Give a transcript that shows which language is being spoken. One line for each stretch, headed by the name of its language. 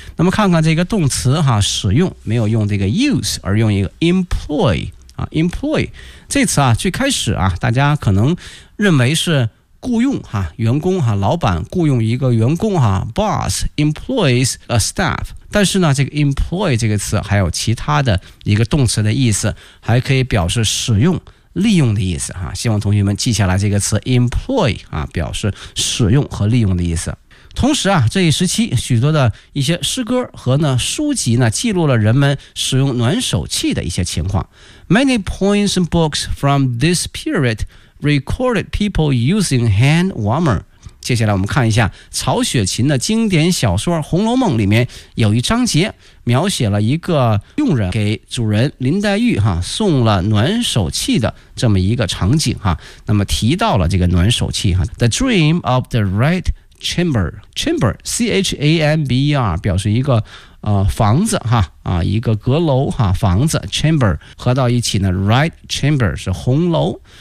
Chinese: 那么看看这个动词哈，使用没有用这个 use， 而用一个 employ， employ 这词啊最开始啊大家可能认为是雇用哈，员工哈，老板雇用一个员工哈，
English: boss employs a staff，
Chinese: 但是呢这个 employ 这个词还有其他的一个动词的意思，还可以表示使用利用的意思哈，希望同学们记下来这个词 employ 啊，表示使用和利用的意思。同时啊这一时期许多的一些诗歌和呢书籍呢记录了人们使用暖手器的一些情况。
English: Many poems and books from this periodrecorded people using hand warmer。
Chinese: 接下来我们看一下曹雪芹的经典小说《红楼梦》里面有一章节描写了一个佣人给主人林黛玉哈送了暖手器的这么一个场景哈，那么提到了这个暖手器哈。
English: The dream of the red chamber，
Chinese: chamber C-H-A-M-B-E-R 表示一个房子哈，一个阁楼哈，房子 chamber 合到一起呢 red chamber 是红楼。